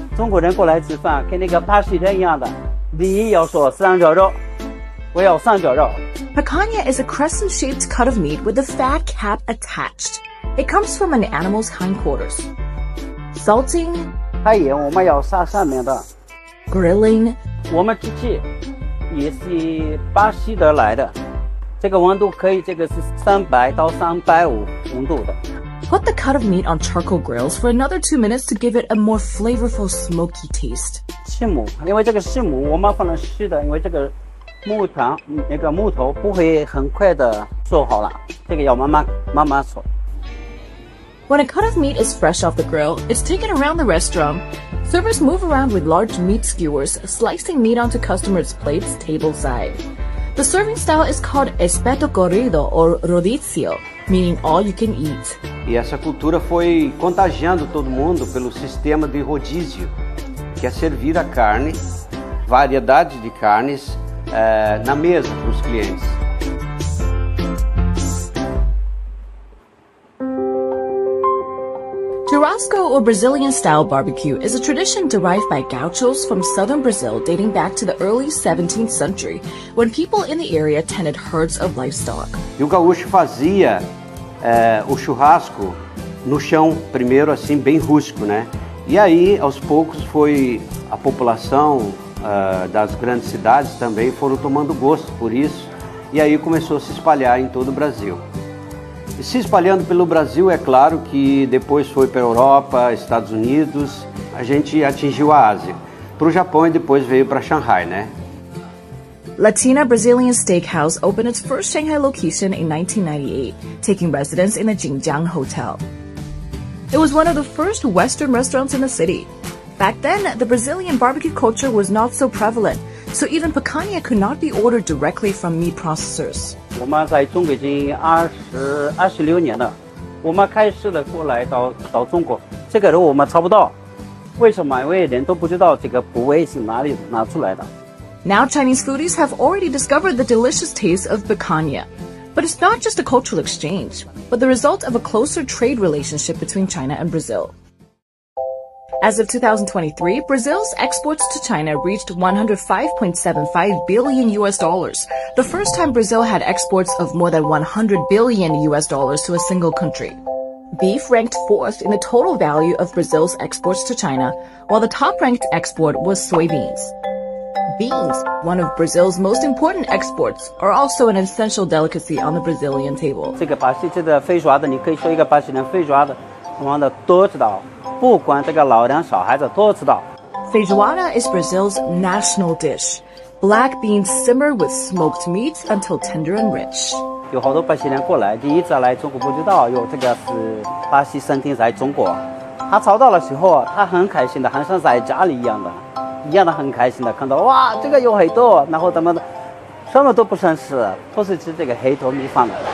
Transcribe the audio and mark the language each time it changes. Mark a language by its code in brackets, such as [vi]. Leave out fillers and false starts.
[zh] 中国人过来吃饭，跟那个巴西人一样的，第一要说三角肉，我要三角肉。 [en] Picanha is a crescent-shaped cut of meat with a fat cap attached. It comes from an animal's hindquarters. Salting, [zh] 还有我们要撒上面的 [en] grilling. [zh] 我们机器也是巴西的来的。这个温度可以，这个是300到350温度的。 [en] Put the cut of meat on charcoal grills for another 2 minutes to give it a more flavorful, smoky taste. [zh] 细木，因为这个细木我们放了湿的，因为这个木头不会很快的做好了，这个要慢慢做。 [en] When a cut of meat is fresh off the grill, it's taken around the restaurant. Servers move around with large meat skewers, slicing meat onto customers' plates tableside. The serving style is called espeto corrido or rodizio, meaning all you can eat. [pt] E essa cultura foi contagiando todo mundo pelo sistema de rodízio, que é servir a carne, variedade de carnes, na mesa para os clientes. [en] Churrasco or Brazilian-style barbecue is a tradition derived by gauchos from southern Brazil dating back to the early 17th century, when people in the area tended herds of livestock. [pt] E o gaúcho fazia o churrasco no chão, primeiro assim, bem rústico, né? E aí, aos poucos, foi a população das grandes cidades também foram tomando gosto por isso, e aí começou a se espalhar em todo o Brasil. E se espalhando pelo Brasil, é claro que depois foi para a Europa, Estados Unidos, a gente atingiu a Ásia. Para o Japão e depois veio para Shanghai, né? [en] Latina Brazilian Steakhouse opened its first Shanghai location in 1998, taking residence in a Jinjiang hotel. It was one of the first Western restaurants in the city. Back then, the Brazilian barbecue culture was not so prevalent, so even picanha could not be ordered directly from meat processors. [zh] 我们在中国已经26年了，我们开始了过来到中国，这个肉我们找不到，为什么？因为人都不知道这个部位是哪里拿出来的。 [en] Now Chinese foodies have already discovered the delicious taste of picanha. But it's not just a cultural exchange, but the result of a closer trade relationship between China and Brazil. As of 2023, Brazil's exports to China reached $105.75 billion, the first time Brazil had exports of more than $100 billion to a single country. Beef ranked fourth in the total value of Brazil's exports to China, while the top-ranked export was soybeans. Beans, one of Brazil's most important exports, are also an essential delicacy on the Brazilian table. [zh] 这个巴西这个肥爪子，你可以说一个巴西人肥爪子，我们的都知道，不管这个老人小孩子都知道。 [en] Feijoada is Brazil's national dish. Black beans simmer with smoked meat until tender and rich. [zh] 有好多巴西人过来，第一次来中国不知道有这个是巴西餐厅在中国。他找到的时候，他很开心的，很像在家里一样的很开心的，看到哇，这个有黑豆，然后他们什么都不想吃，都是吃这个黑豆米饭的。